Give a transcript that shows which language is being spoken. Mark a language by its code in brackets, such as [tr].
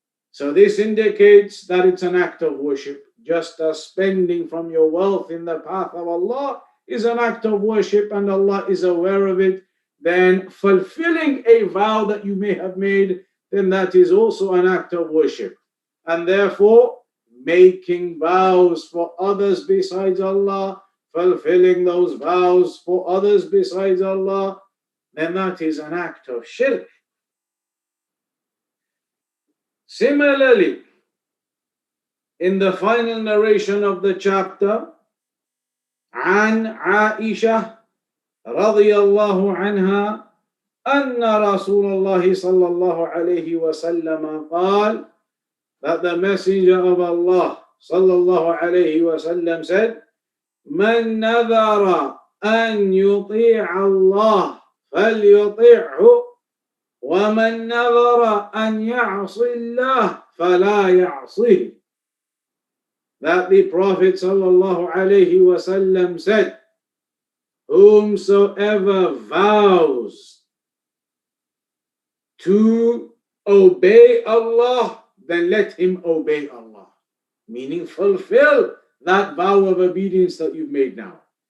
[en] So this indicates that it's an act of worship. Just as spending from your wealth in the path of Allah is an act of worship and Allah is aware of it, then fulfilling a vow that you may have made, then that is also an act of worship. And therefore, making vows for others besides Allah, fulfilling those vows for others besides Allah, then that is an act of shirk. Similarly, in the final narration of the chapter, [ar] عن عائشة رضي الله عنها أن رسول الله صلى الله عليه وسلم قال, [en] that the Messenger of Allah [ar] صلى الله عليه وسلم [en] said, [ar] من نذر أن يطيع الله فليطيعه ومن نذر أن يعصي الله فلا يعصيه. [en] That the Prophet sallallahu alaihi wasallam said, whomsoever vows to obey Allah, then let him obey Allah. Meaning fulfill that vow of obedience that you've made now.